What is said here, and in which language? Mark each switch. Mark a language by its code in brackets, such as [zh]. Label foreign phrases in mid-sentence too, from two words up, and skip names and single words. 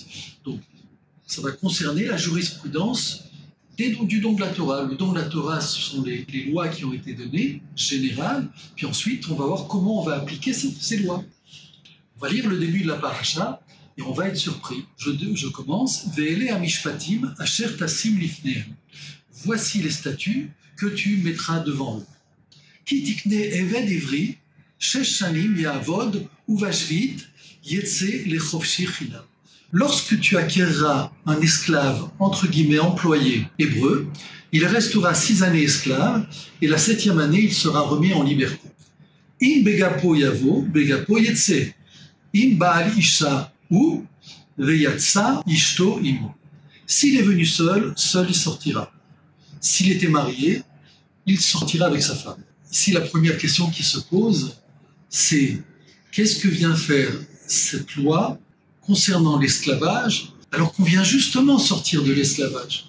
[fr] Donc, ça va concerner la jurisprudence du don de la Torah. Le don de la Torah, ce sont les lois qui ont été données, générales, puis ensuite, on va voir comment on va appliquer ces lois. On va lire le début de la paracha et on va être surpris. Je commence. [he] ואלה המשפטים אשר תשים לפניהם. [fr] Voici les statuts que tu mettras devant eux. [he] כי תקנה עבד עברי, שש שנים יעבד ובשבעת יצא לחפשי חנם. [fr] Lorsque tu acquerras un esclave, entre guillemets, employé hébreu, il restera 6 années esclave et la 7e année, il sera remis en liberté. [he] אם בגפו יבא, בגפו יצא. אם בעל אשה ou ויצאה אשתו עמו. [fr] S'il est venu seul, seul il sortira. S'il était marié, il sortira avec sa femme. Ici, la première question qui se pose, c'est qu'est-ce que vient faire cette loi concernant l'esclavage, alors qu'on vient justement sortir de l'esclavage?